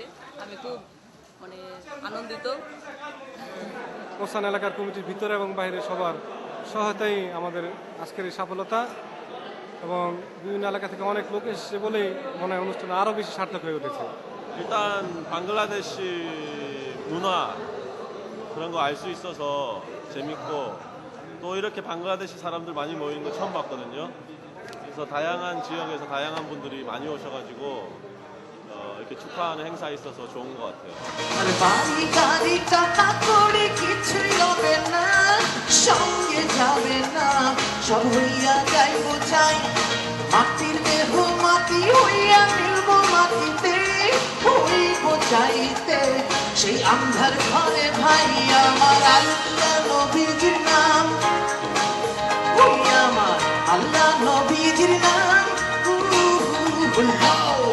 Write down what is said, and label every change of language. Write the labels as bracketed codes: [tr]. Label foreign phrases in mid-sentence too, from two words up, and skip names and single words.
[bn] আমি খুব মানে আনন্দিত। কোসান এলাকার কমিটির ভিতরে এবং বাইরে সবার সহায়তাই আমাদের আজকের এই সফলতা, এবং বিভিন্ন এলাকা থেকে অনেক লোক এসেছে বলেই মনে হয় অনুষ্ঠান আরও বেশি সার্থক হয়ে উঠেছে। [ko] 일단 방글라데시 문화 그런 거 알 수 있어서 재밌고, 또 이렇게 방글라데시 사람들 많이 모이는 거 처음 봤거든요. 그래서 다양한 지역에서 다양한 분들이 많이 오셔가지고 이렇게 축하하는 행사에 있어서 좋은 것 같아요. [bn] মাটির দেহ মাটি হইয়া মিলব মাটিতে, হইব চাইতে সেই আন্ধার ঘরে ভাই আমার আল্লাহ নবীজির নাম, ওই আমার আল্লাহ নবীজির নাম।